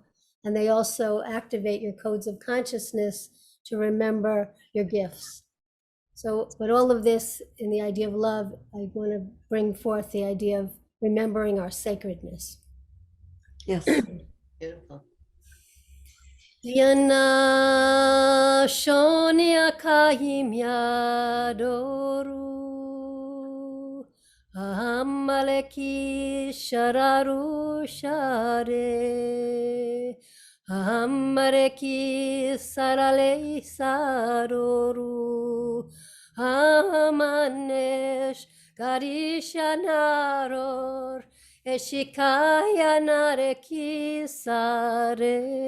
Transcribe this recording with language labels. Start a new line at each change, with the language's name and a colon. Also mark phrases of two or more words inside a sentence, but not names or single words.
English: And they also activate your codes of consciousness to remember your gifts. So, but all of this in the idea of love, I want to bring forth the idea of remembering our sacredness. Yes. Beautiful. Yana shonya kaim yadoru amaleki shararu share amareki sarale saroru amanesh garishanaror eshikaya nareki sare